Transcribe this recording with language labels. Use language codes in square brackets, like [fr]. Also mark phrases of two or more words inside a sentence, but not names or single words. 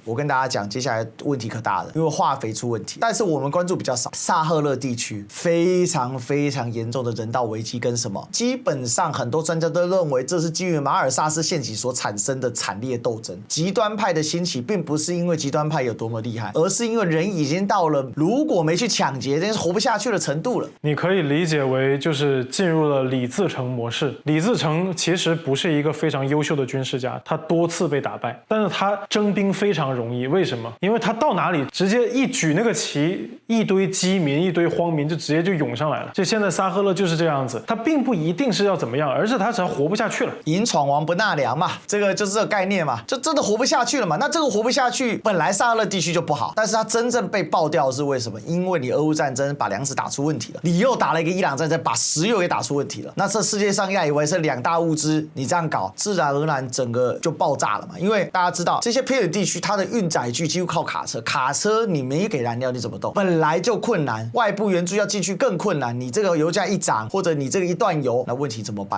[zh] 我跟大家講，接下來問題可大了，因為化肥出問題。但是我們關注比較少，薩赫勒地區非常非常嚴重的人道危機跟什麼？基本上很多專家都認為，這是基於馬爾薩斯陷阱所產生的慘烈鬥爭。極端派的興起，並不是因為極端派有多麼厲害，而是因為人已經到了如果沒去搶劫，真是活不下去的程度了。你可以理解為就是進入了李自成模式。李自成其實不是一個非常優秀的軍事家，他多次被打敗，但是他征兵非常容易。為什麼？因為他到哪裡直接一舉那個旗，一堆飢民、一堆荒民就直接就湧上來了。就現在薩赫勒就是這樣子，它並不一定是要怎麼樣，而是它只要活不下去了。迎闖王不納糧嘛，這個就是這個概念嘛，就真的活不下去了嘛。那這個活不下去，本來沙俄地區就不好，但是它真正被爆掉的是為什麼？因為你俄烏戰爭把糧食打出問題了，你又打了一個伊朗戰爭，把石油也打出問題了。那這世界上以為是兩大物資，你這樣搞，自然而然整個就爆炸了嘛。因為大家知道這些偏遠地區，它的運載具幾乎靠卡車，卡車你沒給燃料，你怎麼動？本來就困難，外部援助要進去更困難。你這個油價一漲，或者你這個一斷油，那問題怎麼辦？